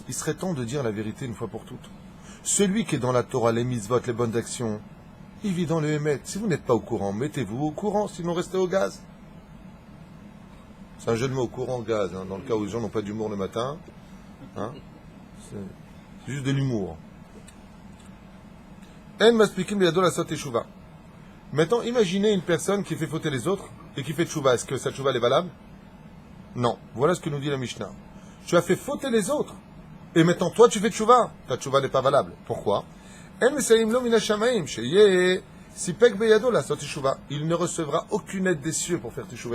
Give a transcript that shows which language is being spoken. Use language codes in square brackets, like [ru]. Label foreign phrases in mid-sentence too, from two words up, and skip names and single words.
[fr] Il serait temps de dire la vérité une fois pour toutes. Celui qui est dans la Torah, les mitzvot, les bonnes actions, il vit dans le Hémet. Si vous n'êtes pas au courant, mettez-vous au courant, sinon restez au gaz. C'est un jeu de mots, au courant, gaz, hein, dans le cas où les gens n'ont pas d'humour le matin. Hein, c'est juste de l'humour. [he] אין מספיקים בידו לעשות תשובה. [fr] Maintenant, imaginez une personne qui fait fauter les autres et qui fait tchouva. Est-ce que cette tchouva est valable? Non. Voilà ce que nous dit la Mishnah. Tu as fait fauter les autres. Et maintenant, toi, tu fais tchouva. Ta tchouva n'est pas valable. Pourquoi? Il ne recevra aucune aide des cieux pour faire tchouva.